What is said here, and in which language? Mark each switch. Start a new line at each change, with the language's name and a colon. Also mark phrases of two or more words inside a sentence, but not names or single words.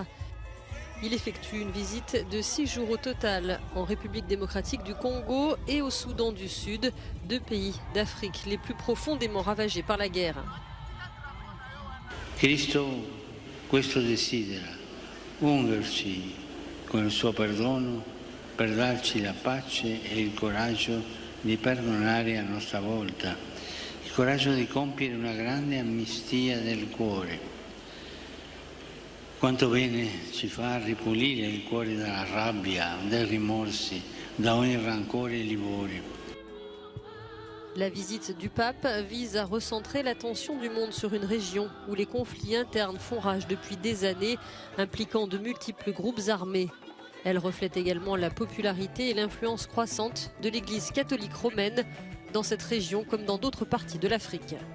French: Il effectue une visite de 6 jours au total en République démocratique du Congo et au Soudan du Sud, 2 pays d'Afrique les plus profondément ravagés par la guerre.
Italian: Cristo questo desidera, ungerci con il suo perdono per darci la pace e il coraggio di perdonare a nostra volta, il coraggio di compiere una grande amnistia del cuore. Quanto bene ci fa ripulire il cuore dalla rabbia, dai rimorsi, da ogni rancore e livore.
French: La visite du pape vise à recentrer l'attention du monde sur une région où les conflits internes font rage depuis des années, impliquant de multiples groupes armés. Elle reflète également la popularité et l'influence croissante de l'Église catholique romaine dans cette région comme dans d'autres parties de l'Afrique.